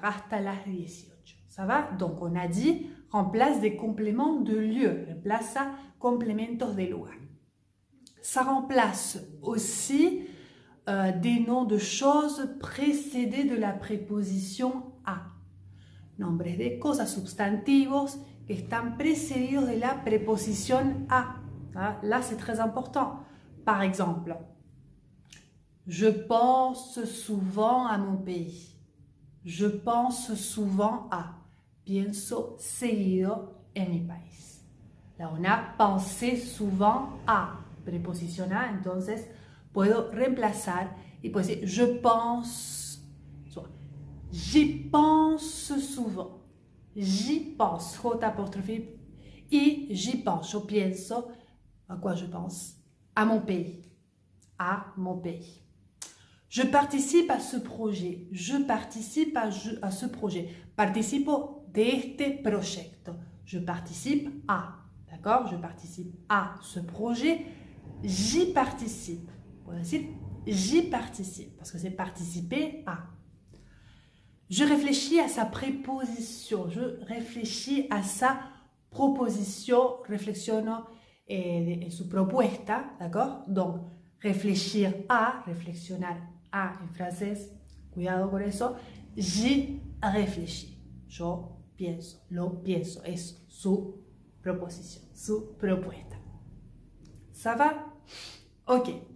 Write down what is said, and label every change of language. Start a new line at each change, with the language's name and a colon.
Spanish: Hasta las 18. Ça va?
French: Donc, on a dit, remplace des compléments de lieu.
Spanish: Reemplaza complementos de lugar.
French: Ça remplace aussi des noms de choses précédés de la préposition a.
Spanish: Nombres de cosas, substantivos que están precedidos de la préposition a.
French: Là, c'est très important. Par exemple, je pense souvent à mon pays. Je pense souvent a.
Spanish: Pienso seguido en mi país.
French: Là, on a pensé souvent a.
Spanish: Preposición a, entonces puedo reemplazar y puedo decir
French: je pense, j'y pense souvent, j'y pense, J apostrophe, y j'y pense,
Spanish: yo pienso,
French: à quoi je pense? À mon pays, à mon pays. Je participe à ce projet, je participe à ce projet,
Spanish: participo de este proyecto,
French: je participe à, d'accord? Je participe à ce projet. J'y participe. On va dire j'y participe parce que c'est participer à. Je réfléchis à sa préposition. Je réfléchis à sa proposition.
Spanish: Reflexiono en su propuesta.
French: D'accord? Donc, réfléchir à, reflexionar à en français.
Spanish: Cuidado con eso.
French: J'y réfléchis.
Spanish: Yo pienso. Lo pienso. Es su proposition. Su propuesta.
French: Ça va?
Spanish: Ok.